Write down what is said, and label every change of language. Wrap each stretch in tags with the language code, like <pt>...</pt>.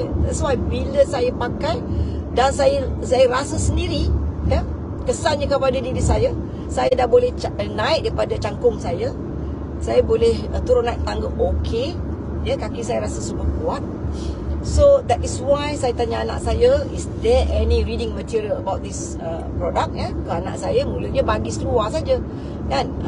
<en>That's why</en> <ms>bila saya pakai dan saya rasa sendiri ya, kesannya kepada diri saya dah boleh naik daripada cangkung saya boleh turun naik tangga okey ya, kaki saya rasa semua kuat.</ms> <en>So that is why</en> <ms>saya tanya anak saya,</ms> <en>is there any reading material about this product ya.</en> <ms>Anak saya mulanya bagi seluar saja kan.</ms>